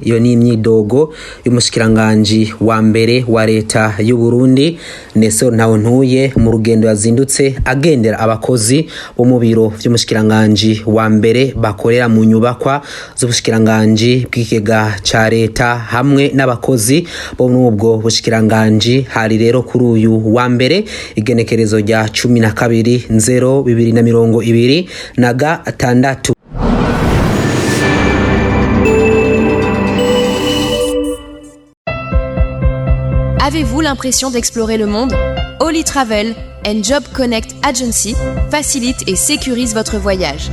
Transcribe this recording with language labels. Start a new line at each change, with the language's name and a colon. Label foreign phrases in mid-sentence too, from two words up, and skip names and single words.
Rundi: Iyo ni imyidogo y'umushikiranganje wa mbere wa leta y'u Burundi Nestor Ntawontuye mu rugendo yazindutse agendera abakozi bo mu biro vy'umushikiranganje wa mbere bakorera mu nyubakwa z'ubushikiranganje bw'ikigega ca leta hamwe n'abakozi bo n'ubwo bushikiranganje. Hari rero kuri uyu wa mbere igenekerezo rya 12/0/2026.
French: Avez-vous l'impression d'explorer le monde? Oli Travel and Job Connect Agency facilite et sécurise votre voyage.